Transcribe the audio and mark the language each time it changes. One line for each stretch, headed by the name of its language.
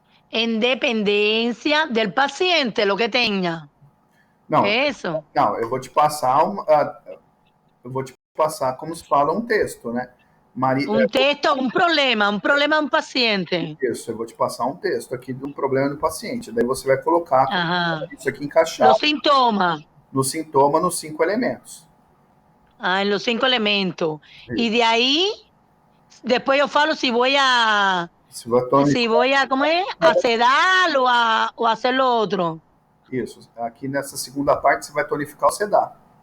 Spanish: En dependencia del paciente, lo que tenga.
Portuguese: Não, É isso? não, eu vou te passar como se fala um texto, né? Um texto, um problema de um paciente. Isso, eu vou te passar um texto aqui do problema do paciente. Daí você vai colocar isso aqui encaixado.
Spanish: Los sintomas.
Portuguese: No sintoma, nos 5 elementos.
Spanish: En los 5 elementos. Y de ahí, después yo falo si voy a, ¿cómo es? A sedar o a hacer lo otro.
Portuguese: Isso. Aqui nessa segunda parte você vai tonificar ou sedar.